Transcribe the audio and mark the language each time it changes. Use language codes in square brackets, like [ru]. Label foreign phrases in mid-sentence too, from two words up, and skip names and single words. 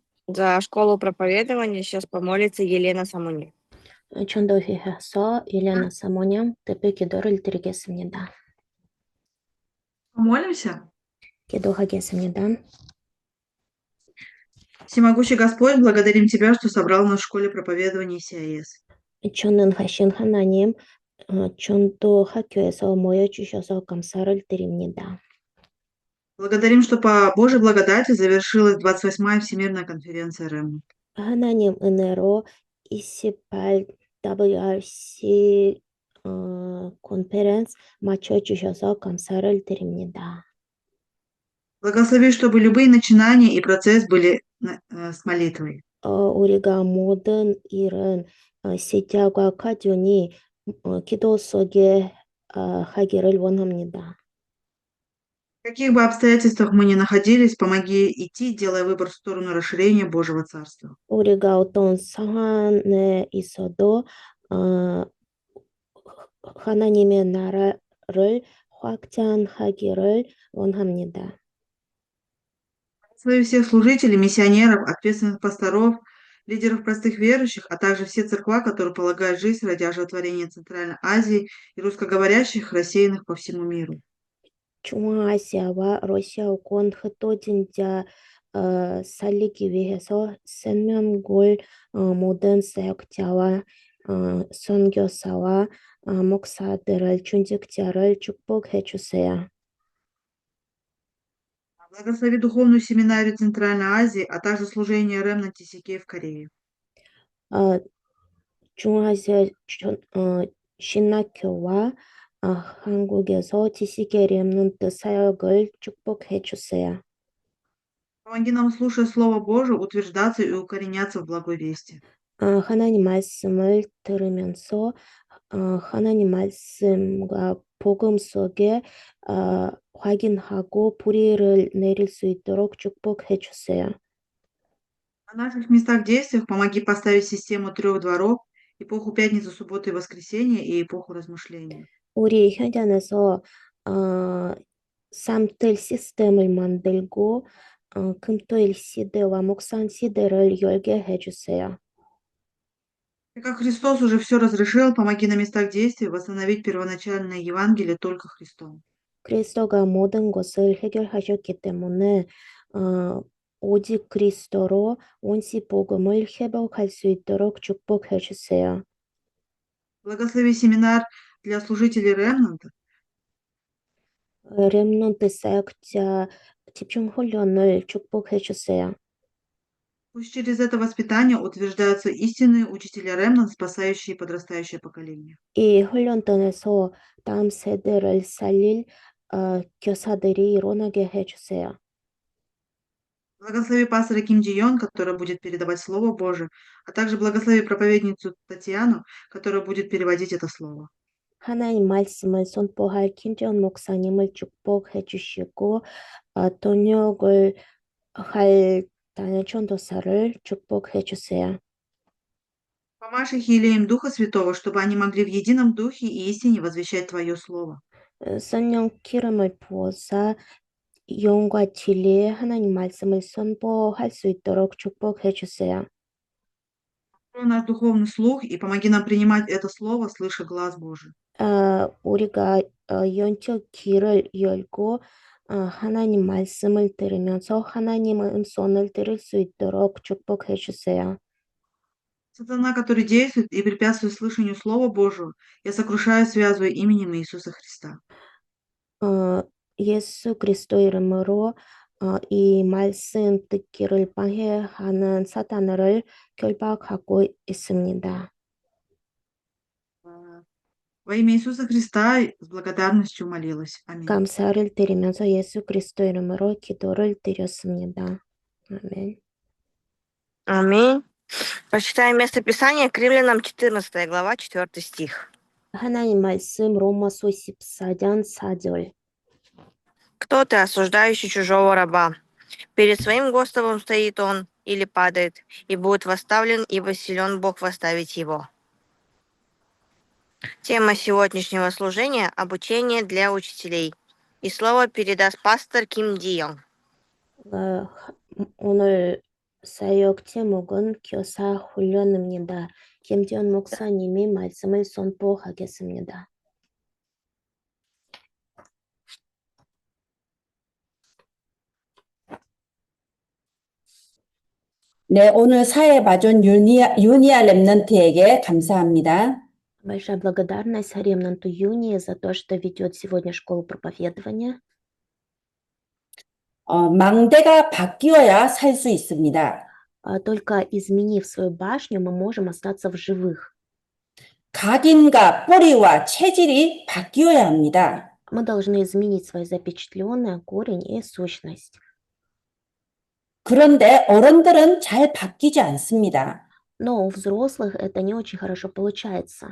[ru] За школу проповедования сейчас помолится Елена Самуни. [ko] 전도회에서 елена 사모님 특별 기도를 드리겠습니다. [ru] Помолимся. [ko] 기도하겠습니다. [ru] Всемогущий Господь, благодарим Тебя, что собрал нас в школе проповедования СИАС. [ko] 전능하신 하나님, 전도 학교에서 모여주셔서 감사를 드립니다. [ru] Благодарим, что по Божьей благодати завершилась 28-я Всемирная конференция РЭМ. [ko] 하나님 은혜로 28 WRC 컨퍼런스 맞춰주셔서 감사를 드립니다. [ru] Благослови, чтобы любые начинания и процесс были с молитвой. [ko] 우리가 모든 일은 시작과 과정이 기도 속에 하기를 원합니다. [ru] В каких бы обстоятельствах мы ни находились, помоги идти, делая выбор в сторону расширения Божьего Царства. [ko] 우리가 어떤 상황에 있어도 하나님의 나라를 확장하기를 원합니다. [ru] Благослови всех служителей, миссионеров, ответственных пасторов, лидеров простых верующих, а также все церква, которые полагают жизнь ради оживотворения Центральной Азии и русскоговорящих, рассеянных по всему миру. [ko] 중앙아시아와 러시아권 흩어진 자 살리기 위해서 생명골 모든 사역자와 선교사와 목사들을 중직자를 축복해 주세요. [ru] Благослови духовную семинарию Центральной Азии, а также служение РЭМ на Тисике в Корее. [ko] 중앙아시아 신학교와 한국에서 지식의 렘넌트 사역을 축복해 주세요. [ru] Помоги нам, слушая Слово Божие, утверждаться и укореняться в благой вести. [ko] 하나님 말씀을 들으면서 하나님 말씀과 복음 속에 확인하고 뿌리를 내릴 수 있도록 축복해 주세요. [ru] На наших местах действиях помоги поставить систему 3 дворов, эпоху пятницы, субботы и воскресенья и эпоху размышления. [ko] 우리 현장에서 삼틀 시스템을 만들고 금토일 시대와 목상 시대를 열게 해주세요. [ru] И как Христос уже все разрешил, помоги на местах действий восстановить первоначальное Евангелие только Христом. [ko] 그리스도가 모든 것을 해결하셨기 때문에 오직 그리스도로 원시 복음을 회복할 수 있도록 축복해 주세요. [ru] Благослови семинар для служителей ремнанта. [ko] 렘넌트 사역자 집중 훈련을 축복해 주세요. [ru] Пусть через это воспитание утверждаются истинные учителя ремнант, спасающие подрастающее поколение. [ko] 이 훈련단에서 다음 세대를 살릴 교사들이 일어나게 해주세요. [ru] Благослови пастора Ким Джи Йон, который будет передавать Слово Божие, а также благослови проповедницу Татьяну, которая будет переводить это Слово. [ko] 하나님 말씀을 선포할 김재원 목사님을 축복해 주시고 통역을 할 단일 전도사를 축복해 주세요. [ru] Помажь их елеем Духа Святого, чтобы они могли в едином Духе и истине возвещать Твое Слово. [ko] 성령 기름을 부어서 영과 진리의 하나님 말씀을 선포할 수 있도록 축복해 주세요. [ru] Открой наш духовный слух и помоги нам принимать это Слово, слыша глаз Божий. [ko] 우리가 영적 귀를 열고 하나님 말씀을 들으면서 하나님의 음성을 들을 수 있도록 축복해 주세요. [ru] Сатана, который действует и препятствует слышанию Слова Божьего, я сокрушаю, связываю именем Иисуса Христа. [ko] 예수 그리스도 이름으로 이 말씀 듣기를 방해하는 사탄을 결박하고 있습니다. [ru] Во имя Иисуса Христа с благодарностью молилась. Аминь. [ko] 감사를 드리면서 예수 그리스도 이름으로 기도를 드렸습니다. 아멘. [ru] Аминь. Прочитаем место Писания к Римлянам 14 глава, 4 стих. [ko] 하나님 말씀 로마서 14장 4절. [ru] Кто ты, осуждающий чужого раба? Перед своим Господом стоит он или падает, и будет восставлен, ибо силен Бог восставить его. Тема сегодняшнего служения – обучение для учителей. И слово передаст пастор Ким Джи Йон. [ko] 오늘 사역 제목은 교사 훈련입니다. 김지연 목사님이 말씀을 선포하겠습니다. 네, 오늘 사회 봐준 유니아 랩넌트에게 감사합니다. [ru] Большая благодарность ремнанту Юнии за то, что ведет сегодня школу проповедования. [ko] 망대가 바뀌어야 살 수 있습니다. [ru] Только изменив свою башню, мы можем остаться в живых. [ko] 각인과 뿌리와 체질이 바뀌어야 합니다. [ru] Мы должны изменить свое запечатленное, корень и сущность. [ko] 그런데 어른들은 잘 바뀌지 않습니다. [ru] Но у взрослых это не очень хорошо получается.